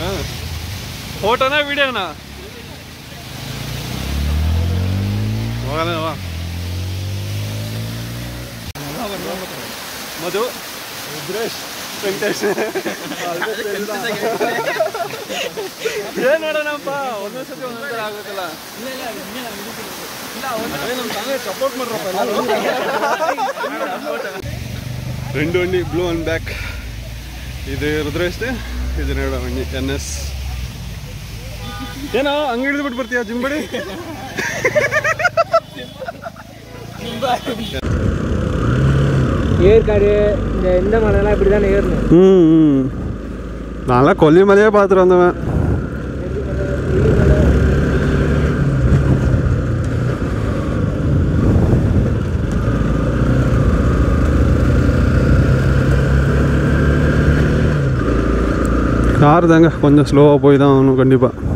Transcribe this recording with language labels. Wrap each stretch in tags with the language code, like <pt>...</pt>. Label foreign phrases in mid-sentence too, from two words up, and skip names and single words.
<ta>ஃபோட்டோனா வீடியோண்ணா? வா</ta> <kn>ಮಧು ರುದ್ರೇಶ್ ವೆಂಕಟೇಶ್ ಏನು ನೋಡೋಣಪ್ಪ ಒಂದೊಂದು ಸತಿ ಒಂದೊಂದು ಆಗುತ್ತಲ್ಲ ಸಪೋರ್ಟ್ ಮಾಡ್ರಪ್ಪ</kn> <ta>ரெண்டு வண்டி ப்ளூ அண்ட் பேக் இது</ta> <kn>ರುದ್ರೇಶ್ ಇದು ನೋಡ</kn> <ta>வண்டி NS</ta> <kn>ಏನೋ ಹಂಗೆ ಹಿಡಿದ್ಬಿಟ್ಟು ಬರ್ತೀಯ ಜಿಂಬಡಿ</kn> <ta>ஏற்காடு இந்த மலைலாம் இப்படி தானே ஏறணும். நல்லா கொல்லிமலையே பார்த்துட்டு வந்தவன். கார் தாங்க கொஞ்சம் ஸ்லோவாக போய் தான் ஆகணும் கண்டிப்பாக.</ta>